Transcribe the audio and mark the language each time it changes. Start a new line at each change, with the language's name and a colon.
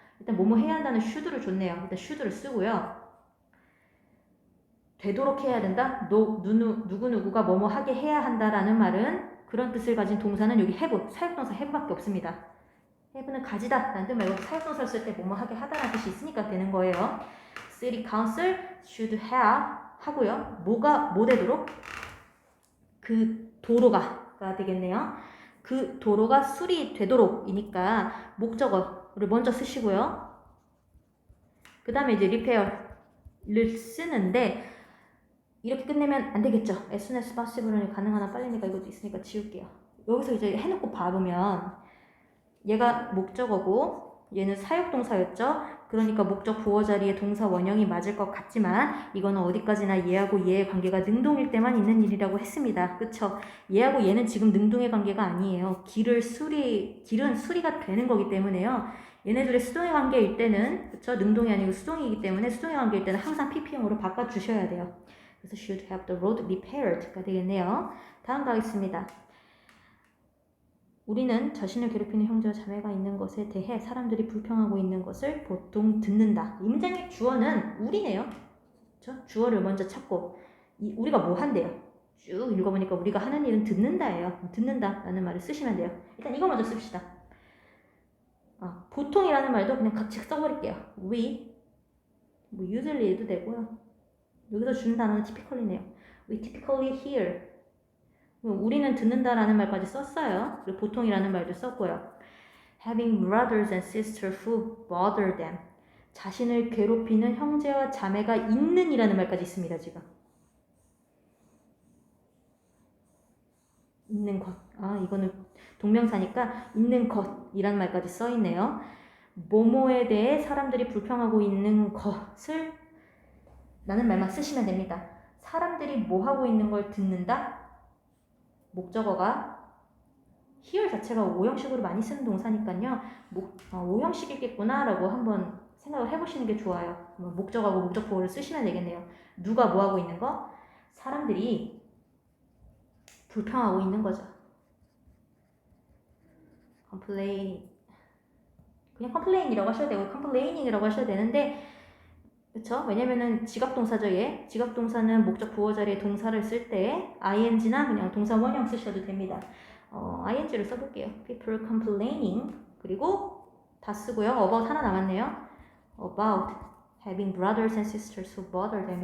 Korean: 일단 뭐뭐 해야 한다는 should를 줬네요. 일단 should를 쓰고요. 되도록 해야 된다. 누구누구가 뭐뭐 하게 해야 한다라는 말은 그런 뜻을 가진 동사는 여기 have, 사역동사 have밖에 없습니다. have는 가지다 라는 뜻 말고 사역동사를 쓸 때 뭐뭐 하게 하다라는 뜻이 있으니까 되는 거예요.
English: City Council should have
Korean: 하고요. 뭐 되도록? 그 도로가 되겠네요. 그 도로가 수리되도록 이니까 목적어를 먼저 쓰시고요. 그 다음에 이제 repair를 쓰는데 이렇게 끝내면 안 되겠죠. as soon as possible는 가능한 한 빨리니까 이것도 있으니까 지울게요. 여기서 이제 해놓고 봐보면 얘가 목적어고 얘는 사역동사였죠. 그러니까 목적 보호 자리에 동사 원형이 맞을 것 같지만 이거는 어디까지나 얘하고 얘의 관계가 능동일 때만 있는 일이라고 했습니다. 그쵸? 얘하고 얘는 지금 능동의 관계가 아니에요. 길은 수리가 되는 거기 때문에요. 얘네들의 수동의 관계일 때는 그쵸? 능동이 아니고 수동이기 때문에 수동의 관계일 때는 항상 PP형으로 바꿔주셔야 돼요. 그래서
English: should have the road repaired가 되겠네요.
Korean: 다음 가겠습니다. 우리는 자신을 괴롭히는 형제와 자매가 있는 것에 대해 사람들이 불평하고 있는 것을 보통 듣는다. 이 문장의 주어는 우리네요. 그렇죠? 주어를 먼저 찾고 우리가 뭐 한대요? 쭉 읽어보니까 우리가 하는 일은 듣는다예요. 듣는다라는 말을 쓰시면 돼요. 일단 이거 먼저 씁시다. 보통이라는 말도 그냥 같이 써버릴게요. we, 뭐 usually도 되고요. 여기서 주는 단어는 typically네요.
English: We typically hear.
Korean: 우리는 듣는다라는 말까지 썼어요. 그리고 보통이라는 말도 썼고요.
English: Having brothers and sisters who bother them.
Korean: 자신을 괴롭히는 형제와 자매가 있는 이라는 말까지 있습니다. 지금. 있는 것. 이거는 동명사니까 있는 것이라는 말까지 써있네요. 뭐뭐에 대해 사람들이 불평하고 있는 것을 라는 말만 쓰시면 됩니다. 사람들이 뭐 하고 있는 걸 듣는다? 목적어가 hear 자체가 오형식으로 많이 쓰는 동사니까요. 오형식이겠구나 라고 한번 생각을 해보시는 게 좋아요. 목적어하고 목적보호를 쓰시면 되겠네요. 누가 뭐 하고 있는 거? 사람들이 불평하고 있는 거죠. complain 그냥 complain이라고 하셔도 되고 complaining 이라고 하셔도 되는데 그쵸? 왜냐면은 지각동사죠, 얘. 지각동사는 목적 부호 자리에 동사를 쓸 때 ing나 그냥 동사 원형 쓰셔도 됩니다. ing를 써볼게요.
English: People complaining.
Korean: 그리고 다 쓰고요. about 하나 남았네요.
English: About having brothers and sisters who bother them.